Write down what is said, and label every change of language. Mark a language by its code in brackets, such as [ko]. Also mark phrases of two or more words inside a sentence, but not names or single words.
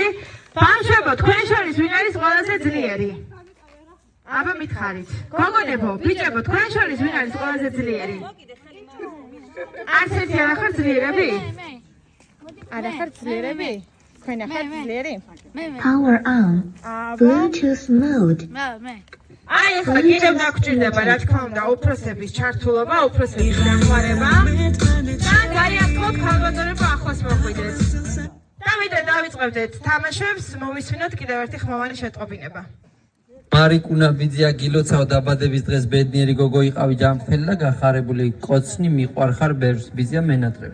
[ka] ბავშვებო, თქვენ შორის ვინ არის ყველაზე ძლიერი? აბა მითხარით. გოგონებო, ბიჭებო, თქვენ შორის ვინ არის ყველაზე ძლიერი? არც ერთი არ ახარ ძლიერები? არ ახარ ძლიერები? თქვენ ახარ ძლიერი? [en] Power on. Bluetooth mode. [ka] აი ახლა კიდევ დაგჭირდება რა თქმა უნდა უფროსების ჩართულობა, უფროსების დახმარება და გაიარქვოთ ქალბატონებო ახლოს მოხვიდეთ. და დავიწყებდეთ თამაშებს, მოვისმინოთ კიდევ ერთი ხმოვანი შეტყობინება. მარიკუნა ბიძია გილოცავ დაბადების დღეს ბედნიერი გოგო იყავი ჯანმრთელი და გახარებული კოცნი მიყვარხარ ბერს ბიძია მენატრები.